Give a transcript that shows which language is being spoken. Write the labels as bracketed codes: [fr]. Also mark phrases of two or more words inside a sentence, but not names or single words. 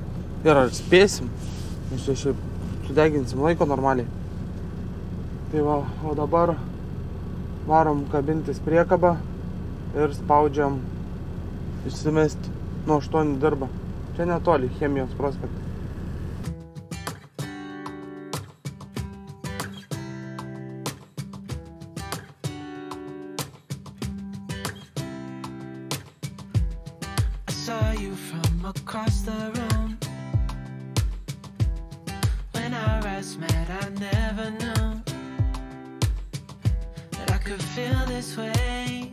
[lt] Ir ar spėsim, nes čia šiaip sudeginsim laiko normaliai. Tai va, o dabar varom kabintis priekabą ir spaudžiam išsimesti. Nuo 8 dirba. Čia netoli, Chemijos prospektas. [en] I saw you from across the room. When our eyes met, I never knew that I could feel this way.